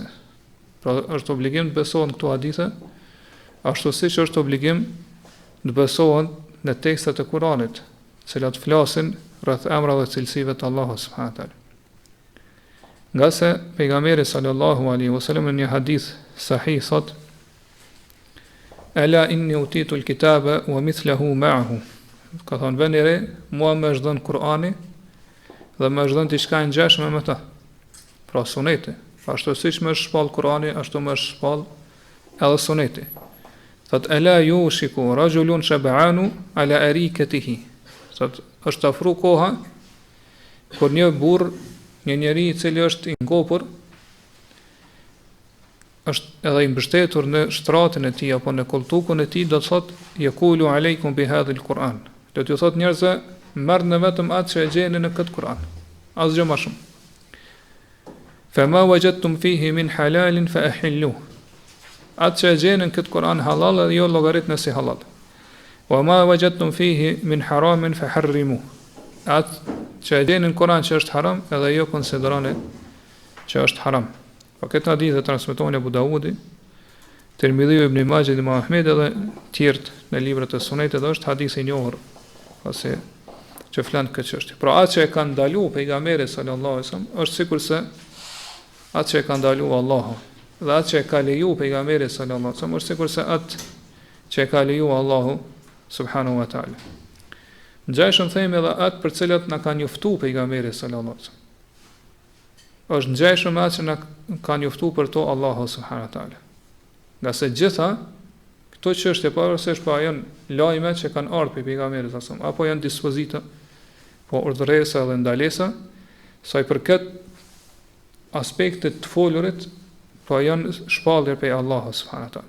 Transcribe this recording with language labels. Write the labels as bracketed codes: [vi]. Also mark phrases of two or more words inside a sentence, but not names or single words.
[sq] Pra është obligim të besohet në këto hadithe, ashtu siç është obligim të besohet në tekstet e Kuranit, cilat flasin rreth emrave dhe cilësive të Allahut [ar] سبحانه وتعالى. [sq] Nga se pejgamberi [ar] صلى الله عليه وسلم [sq] në një hadith sahih thot: [ar] "ألا إني أوتيت الكتاب ومثله معه." [sq] Ka thënë vëni re, mua më është dhënë Kurani dhe më është dhënë diçka e ngjashme me ta. Pra suneti, ashtu siç më është shpall Kurani, ashtu më është shpall edhe suneti. [ar] Thot ألا يوشك رجل شبعان على أريكته. [sq] Thot është afru koha kur një burr, një njeri i cili është i ngopur, është edhe i mbështetur në shtratin e tij apo në koltukun e tij, do të thot [ar] يقول عليكم بهذا القرآن. [sq] Do t'ju thot njerëzve, merrni vetëm atë që e gjeni në këtë Kur'an, asgjë më shumë. [ar] فما وجدتم فيه من حلال فأحلوه. [sq] Atë që e gjeni në këtë Kur'an halal dhe jo llogaritni si halal. [ar] وما وجدتم فيه من حرام فحرموه. [sq] Atë që e gjeni në Kur'an që është haram, edhe jo konsideroni që është haram. Po këtë hadith e transmeton Abu Daudi, Tirmidhiu, Ibn Majah dhe Ahmed edhe tjerë në librat e sunetit, dhe është hadith i njohur, pasi që flan këtë çështje. Pra atë që e ka ndaluar pejgamberi [ar] صلى الله عليه وسلم [sq] është sikurse atë që e ka ndaluar Allahu, dhe atë që e ka lejuar pejgamberi [ar] صلى الله عليه وسلم [sq] është sikurse atë që e ka lejuar Allahu [ar] سبحانه وتعالى. [sq] Ngjashëm themi edhe atë për cilat na ka njoftuar pejgamberi [ar] صلى الله عليه وسلم. [sq] Është ngjashëm atë që na ka njoftuar për to Allahu [ar] سبحانه وتعالى. [sq] Nga se gjitha këto çështje pavarësisht po janë lajme që kanë ardhur prej pejgamberit [ar] صلى الله عليه وسلم, [sq] apo janë dispozita, po urdhëresa dhe ndalesa, sa i përket aspektet të folurit, po janë shpallje prej Allahut [ar] سبحانه وتعالى.